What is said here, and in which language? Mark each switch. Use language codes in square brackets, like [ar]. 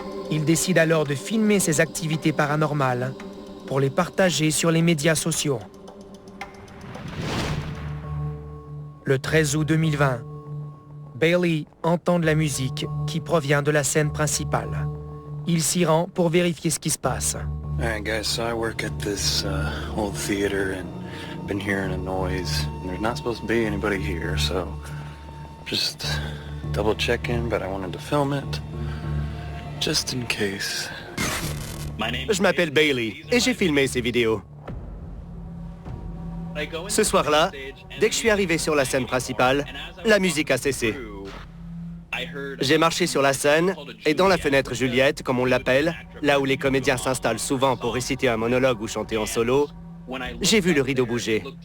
[fr] Il décide alors de filmer ses activités paranormales pour les partager sur les médias sociaux. Le 13 août 2020, Bailey entend de la musique qui provient de la scène principale. Il s'y rend pour vérifier ce qui se passe. [en] Alright guys, so I work at this old theater and been hearing a noise. And there's not supposed to be anybody here, so just double checking, but I wanted to film it just in case. [fr] Je m'appelle Bailey et j'ai filmé ces vidéos. Ce soir-là, dès que je suis arrivé sur la scène principale, la musique a cessé. J'ai marché sur la scène et dans la fenêtre Juliette, comme on l'appelle, là où les comédiens s'installent souvent pour réciter un monologue ou chanter en solo, j'ai vu le rideau bouger.